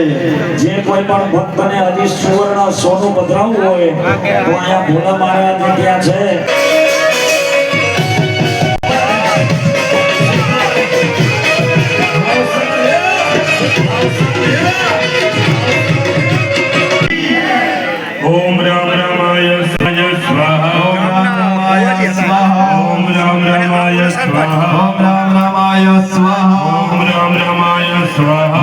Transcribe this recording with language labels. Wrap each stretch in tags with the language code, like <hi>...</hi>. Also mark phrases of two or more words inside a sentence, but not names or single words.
<gu>જે કોઈ પણ ભક્તને હજી સુવર્ણ સોનું પધરાવવું હોય તો અહીંયા ભોલા મહારાજ ત્યાં છે.</gu> <sa>ओम राम रामाय स्वाहा ઓમ રામ રામાય સ્વાહા ओम राम रामाय स्वाहा ઓમ રામ રામાય સ્વાહા ओम राम रामाय स्वाहा</sa>